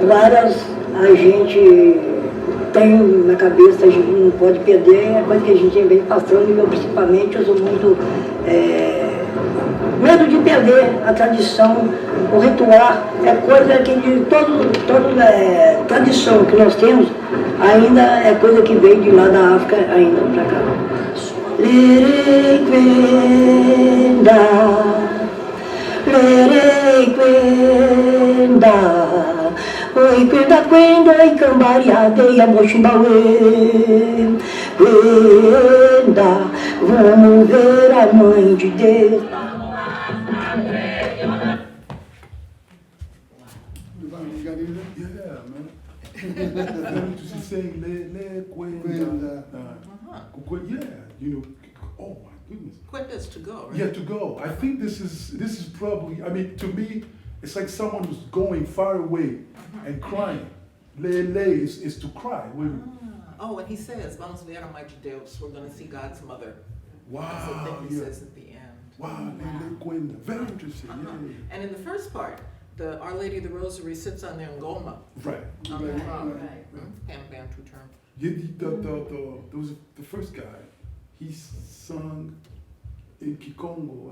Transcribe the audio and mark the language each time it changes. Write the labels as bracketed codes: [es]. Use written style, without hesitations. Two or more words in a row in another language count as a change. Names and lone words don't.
[pt] Várias a gente tem na cabeça, a gente não pode perder, é coisa que a gente vem passando, e eu principalmente eu sou muito medo de perder a tradição, o ritual, é coisa que de toda tradição que nós temos, ainda é coisa que veio de lá da África ainda para cá. Oi, quenda, oi, cambariadeia, mochimbaue. Quenda, vamos ver a mãe de Deus. [en] Yeah, man. To say [kmb] le quenda. [en] Yeah, you know. Oh my goodness. Quenda's to go, right? Yeah, to go. I think this is probably. I mean, to me, it's like someone who's going far away and crying. Le is to cry. Oh, and he says, [pt] "Vamos ver a mãe de Deus." [en] We're going to see God's mother. Wow. That's the thing he says at the end. Wow, [kmb] le quenda. [en] Very interesting. Yeah. And in the first part, the Our Lady of the Rosary sits on the ngoma. Right. On the drum. Right. Bantu term. There was the first guy. He sung in Kongo.